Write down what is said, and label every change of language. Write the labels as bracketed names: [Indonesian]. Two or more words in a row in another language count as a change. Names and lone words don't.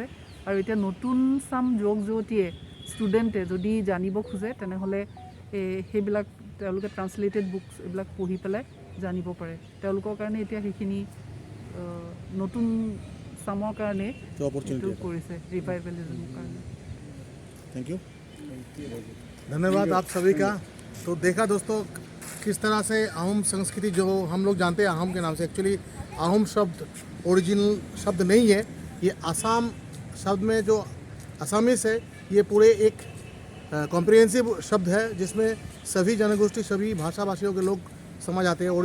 [Assamese] আৰু এতিয়া নতুন চাম যুৱক যুৱতীয়ে ষ্টুডেণ্টে যদি জানিব খোজে তেনেহ'লে সেইবিলাক তেওঁলোকে [English] translated books [Assamese] এইবিলাক পঢ়ি পেলাই জানিব পাৰে। তেওঁলোকৰ কাৰণে এতিয়া সেইখিনি নতুন চামৰ কাৰণে এইটো কৰিছে, ৰিভাইভেলিজমৰ কাৰণে। [English] thank you, [Hindi] धन्यवाद आप सभी का। तो देखा दोस्तों किस तरह से अहोम संस्कृति जो हम लोग जानते हैं अहोम के नाम से, एक्चुअली अहोम शब्द ओरिजिनल शब्द नहीं है, ये आसाम शब्द में जो असामीस है ये पूरे एक कॉम्प्रिहेंसिव शब्द है जिसमें सभी जनगोष्ठी सभी भाषा भाषियों के लोग समझ आते हैं।